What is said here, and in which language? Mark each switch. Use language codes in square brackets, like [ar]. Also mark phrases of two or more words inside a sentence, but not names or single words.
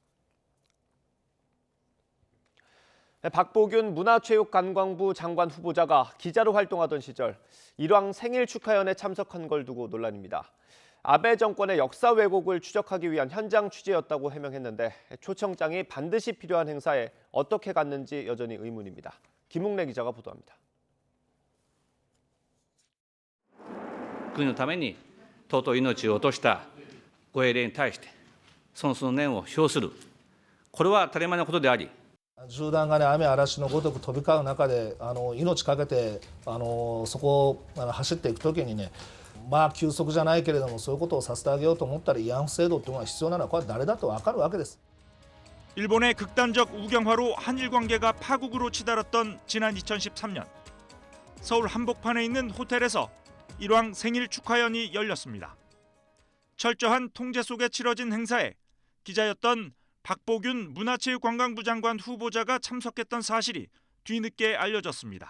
[ko] 박보균 문화체육관광부 장관 후보자가 기자로 활동하던 시절 일왕 생일 축하연에 참석한 걸 두고 논란입니다. 아베 정권의 역사 왜곡을 추적하기 위한 현장 취재였다고 해명했는데 초청장이 반드시 필요한 행사에 어떻게 갔는지 여전히 의문입니다. 김웅래 기자가 보도합니다. [ja] 国のために尊い命を落としたご英霊に対して尊崇の念を表する、これは当たり前のことであり、銃弾が雨嵐のごとく飛び交う中で命かけてそこを走っていくときにね、まあ休息じゃないけれどもそういうことをさせてあげようと思ったら慰安婦制度というのが必要なのはこれは誰だと分かるわけです。 [ko] 일본의 극단적 우경화로 한일 관계가 파국으로 치달았던 지난 2013년 서울 한복판에 있는 호텔에서 일왕 생일 축하연이 열렸습니다. 철저한 통제 속에 치러진 행사에 기자였던 박보균 문화체육관광부 장관 후보자가 참석했던 사실이 뒤늦게 알려졌습니다.